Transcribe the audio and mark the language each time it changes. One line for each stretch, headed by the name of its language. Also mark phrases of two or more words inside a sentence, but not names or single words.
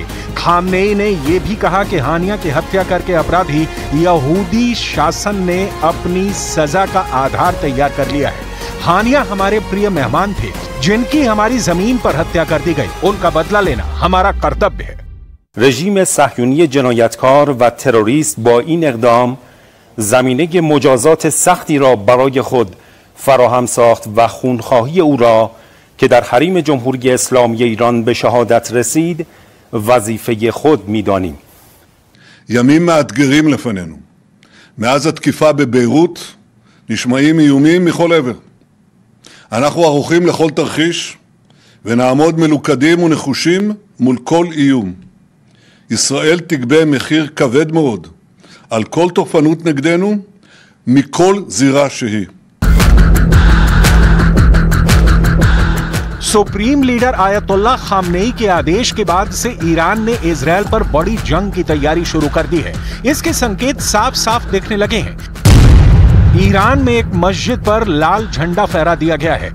Hindi: खामनेई ने यह भी कहा कि हानिया की हत्या करके अपराधी यहूदी शासन ने अपनी सजा का आधार तैयार कर लिया है। हानिया हमारे प्रिय मेहमान थे जिनकी हमारी जमीन पर हत्या कर दी गई। उनका बदला लेना हमारा कर्तव्य है।
Persian: رژیم صهیونی جنایتکار و تروریست با این اقدام زمینه مجازات سختی را برای خود فراهم ساخت و خونخواهی او را که در حریم جمهوری اسلامی ایران به شهادت رسید وظیفه خود می‌دانیم.
Hebrew: ימים מאתגרים לפנינו. מאז התקיפה בביירות נשמעים איומים מכל עבר. אנחנו ערוכים לכל תרחיש ונעמוד מלוכדים ונחושים מול כל איום. ישראל תגבה מחיר כבד מאוד על כל תוקפנות נגדנו מכל זירה שהיא.
Hindi: सुप्रीम लीडर आयतुल्लाह खामनेई के आदेश के बाद से ईरान ने इजराइल पर बड़ी जंग की तैयारी शुरू कर दी है। इसके संकेत साफ साफ दिखने लगे हैं। ईरान में एक मस्जिद पर लाल झंडा फहरा दिया गया है।